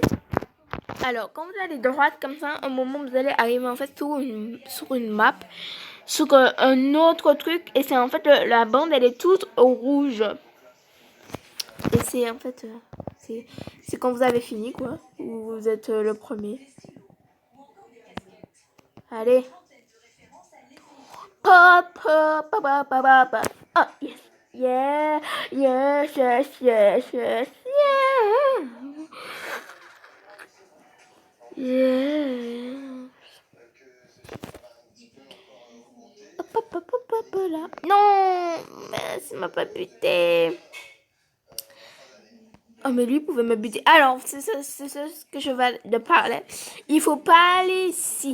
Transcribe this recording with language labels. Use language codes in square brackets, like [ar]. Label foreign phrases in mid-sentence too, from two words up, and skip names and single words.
[fr] Alors, quand vous allez droite comme ça, un moment, vous allez arriver en fait sur une map, sur un autre truc, et c'est en fait, la bande, elle est toute rouge. Et c'est en fait, c'est quand vous avez fini, quoi, ou vous êtes le premier. Allez. Pop, pop, pop, pop, pop, pop. [en] Oh, yes. Yeah, yes, yes, yes, yes, yeah. Yeah. Hop, hop, hop, hop, hop, là. [fr] Non, mais ça m'a pas buté. Oh, mais lui pouvait me buter. Alors, c'est ça ce que je vais de parler. Il faut pas aller ici.